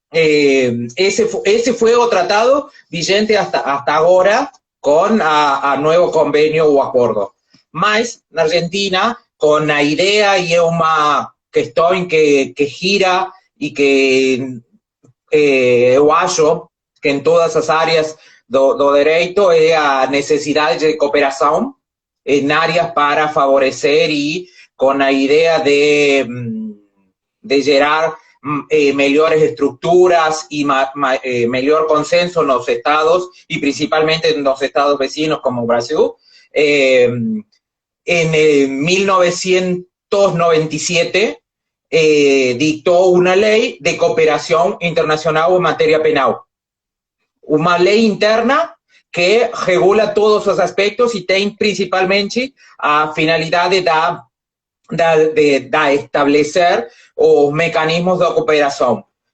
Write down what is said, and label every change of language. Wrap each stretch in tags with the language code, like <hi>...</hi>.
<es>Ese fue el tratado vigente hasta ahora con a nuevo convenio o acuerdo.</es> <pt>Mas,</pt> <es>en Argentina, con la idea y una cuestión que gira y que yo</es> <pt>acho que en todas las áreas do direito é a necessidade de cooperação em áreas para favorecer e com a ideia de gerar melhores estruturas e melhor consenso nos estados e principalmente nos estados vecinos como o Brasil.</pt> <es>En 1997 dictó una ley de cooperación internacional en materia penal.</es> <pt>Uma lei interna que regula todos os aspectos e tem principalmente a finalidade de estabelecer os mecanismos de cooperação.</pt>